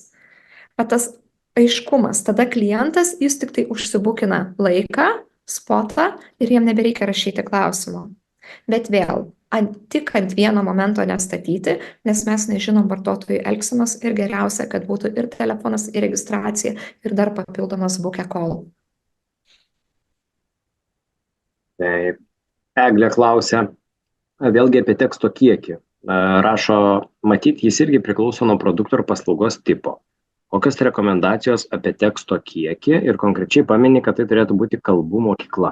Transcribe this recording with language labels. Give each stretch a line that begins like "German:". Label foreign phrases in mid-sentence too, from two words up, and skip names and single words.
Lithuanian: Bet tas aiškumas, tada klientas, jis tik tai užsibukina laiką, spotą ir jam nebereikia rašyti klausimo. Bet vėl, tik ant vieno momento nestatyti, nes mes nežinom vartotojų elgsenos ir geriausia, kad būtų ir telefonas, ir registracija, ir dar papildomas
English: book a call.
Lithuanian: Taip. Eglė klausia, vėlgi apie teksto kiekį. Rašo, matyt, jis irgi priklauso nuo produkto ir paslaugos tipo. Kokios rekomendacijos apie teksto kiekį ir konkrečiai pamini, kad tai turėtų būti kalbų mokykla?